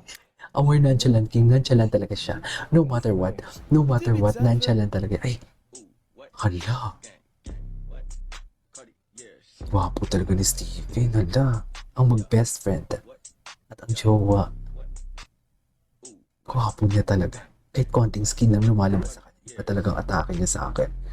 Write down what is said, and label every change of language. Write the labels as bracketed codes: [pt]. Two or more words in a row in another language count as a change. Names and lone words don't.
[en] our nonchalant king, [tl] nonchalant talaga siya. [en] No matter what, [tl] nonchalant talaga. Ay, hala. Wapo talaga ni Steven, hala. Ang mag- [en] best friend. [tl] At ang jowa. Wapo niya talaga. Kahit konting skin lang lumalabas sa kanya. Iba talagang atake niya sa akin.